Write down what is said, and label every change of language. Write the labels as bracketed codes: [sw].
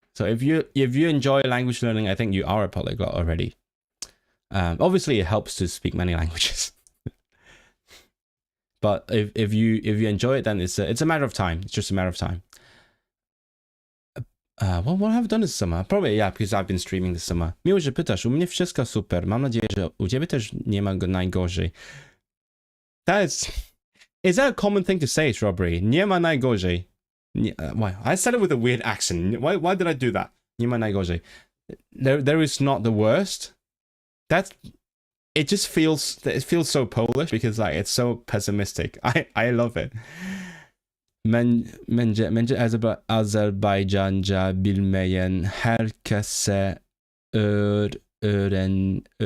[en] So if you enjoy language learning, I think you are a polyglot already. Obviously, it helps to speak many languages. But if you enjoy it, then it's a matter of time. It's just a matter of time. What have I done this summer? Probably, yeah, because I've been streaming this summer. [pl] Miło, że pytasz. U mnie wszystko super. Mam nadzieję, że u ciebie też nie ma go najgorzej. [en] Is that a common thing to say, Strawberry? [pl] Nie ma najgorzej. [en] Why? I said it with a weird accent. Why did I do that? [pl] Nie ma najgorzej. [en] There is not the worst. It feels so Polish because like it's so pessimistic. I love it. [tr] Bence Azerbaycanca bilmeyen herkese öğren.